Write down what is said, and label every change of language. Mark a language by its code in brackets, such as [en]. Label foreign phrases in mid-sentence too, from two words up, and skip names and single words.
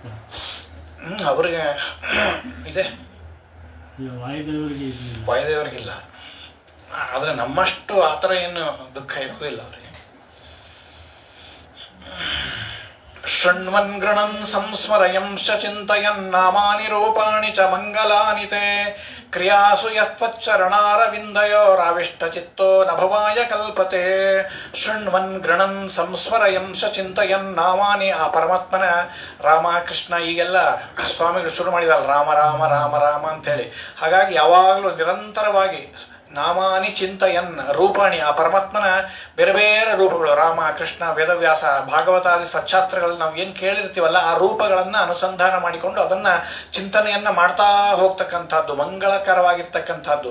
[kn] ಅವರಿಗೆ ಇದೆ, ವಾಯುದೇವರಿಗಿಲ್ಲ. ಆದ್ರೆ ನಮ್ಮಷ್ಟು ಆತರ ಏನು ದುಃಖ ಇರೋದಿಲ್ಲ ಅವರಿಗೆ. [sa] ಶೃಣ್ವನ್ ಗೃಣನ್ ಸಂಸ್ಮರಯಂಶ ಚಿಂತಯನ್ ನಾಮಾನಿ ರೂಪಾಣಿ ಚ ಮಂಗಲಾನಿ ತೇ ಕ್ರಿಯಾಸು ಯತ್ವಚ್ಚರಣಾರವಿಂದಯೋರಾವಿಷ್ಟ ಚಿತ್ತೋ ನಭವಾಯ ಕಲ್ಪತೆ. ಶೃಣ್ವನ್ ಗೃಣನ್ ಸಂಸ್ಮರಯಂಶ ಚಿಂತಯನ್ ನಾಮಾನಿ, [kn] ಆ ಪರಮಾತ್ಮನ ರಾಮ ಕೃಷ್ಣ ಈಗೆಲ್ಲ ಸ್ವಾಮಿಗಳು ಶುರು ಮಾಡಿದಲ್ಲ ರಾಮ ರಾಮ ರಾಮ ರಾಮ ಅಂತ ಹೇಳಿ. ಹಾಗಾಗಿ ಯಾವಾಗಲೂ ನಿರಂತರವಾಗಿ [sa] ನಾಮಾನಿ ಚಿಂತಯನ್ ರೂಪಾಣಿ, [kn] ಆ ಪರಮಾತ್ಮನ ಬೇರೆ ಬೇರೆ ರೂಪಗಳು, ರಾಮ ಕೃಷ್ಣ ವೇದವ್ಯಾಸ ಭಾಗವತಾದಿ ಸಚ್ಛಾಸ್ತ್ರಗಳಲ್ಲಿ ನಾವು ಏನು ಕೇಳಿರ್ತೀವಲ್ಲ ಆ ರೂಪಗಳನ್ನ ಅನುಸಂಧಾನ ಮಾಡಿಕೊಂಡು ಅದನ್ನ ಚಿಂತನೆಯನ್ನ ಮಾಡ್ತಾ ಹೋಗ್ತಕ್ಕಂಥದ್ದು, ಮಂಗಳಕರವಾಗಿರ್ತಕ್ಕಂಥದ್ದು.